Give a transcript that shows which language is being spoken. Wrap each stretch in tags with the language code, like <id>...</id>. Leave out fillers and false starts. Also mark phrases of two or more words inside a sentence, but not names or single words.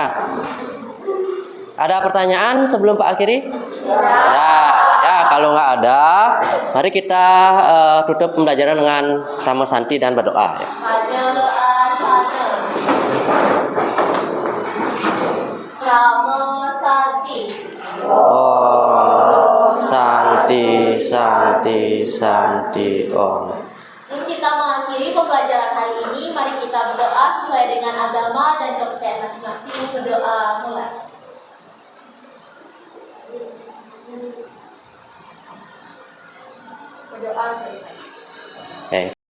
<id>Ada pertanyaan sebelum Pak akhiri? Ya, kalau nggak ada, mari kita tutup pembelajaran dengan sama santi dan berdoa. Ya. Sama santi.</id> <sa>Om santi santi santi om.</sa> <id>Sebelum kita mengakhiri pembelajaran hari ini, mari kita berdoa sesuai dengan agama dan kepercayaan masing-masing. Berdoa mulai. Berdoa selesai. Okay.</id>